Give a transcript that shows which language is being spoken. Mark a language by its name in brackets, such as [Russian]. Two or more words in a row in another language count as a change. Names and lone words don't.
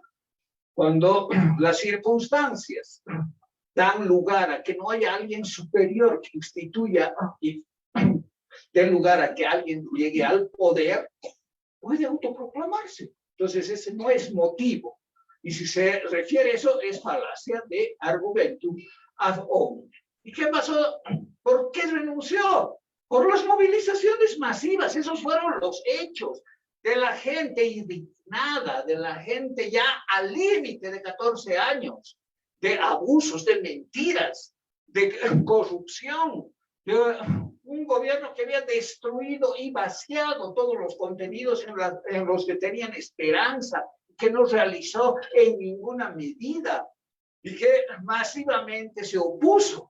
[Spanish] Cuando las circunstancias dan lugar a que no haya alguien superior que instituya y den lugar a que alguien llegue al poder, puede autoproclamarse. Entonces ese no es motivo. Y si se refiere a eso, es falacia de [Latin] argumentum ad hominem. [Spanish] ¿Y qué pasó? ¿Por qué renunció? Por las movilizaciones masivas. Esos fueron los hechos de la gente indignada, de la gente ya al límite de 14 años, de abusos, de mentiras, de corrupción, de un gobierno que había destruido y vaciado todos los contenidos en los que tenían esperanza, que no realizó en ninguna medida y que masivamente se opuso.